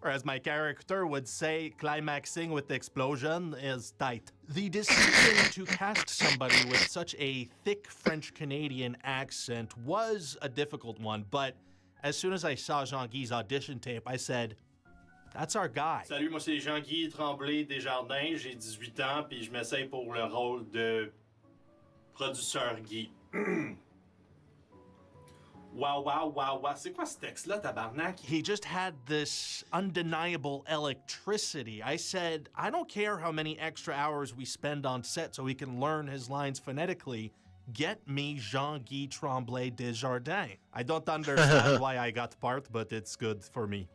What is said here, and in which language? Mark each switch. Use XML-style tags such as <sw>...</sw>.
<en>Or as my character would say, climaxing with explosion is tight. The decision to cast somebody with such a thick French-Canadian accent was a difficult one, but as soon as I saw Jean-Guy's audition tape, I said, that's our guy.</en> <fr>Salut, moi c'est Jean-Guy Tremblay Desjardins, j'ai 18 ans, puis je m'essaye pour le rôle de producteur Guy. Wow, wow, wow, wow. C'est quoi ce texte-là, tabarnak?</fr> <en>He just had this undeniable electricity. I said, I don't care how many extra hours we spend on set so we can learn his lines phonetically. Get me Jean-Guy Tremblay Desjardins. I don't understand why I got part, but it's good for me.</en>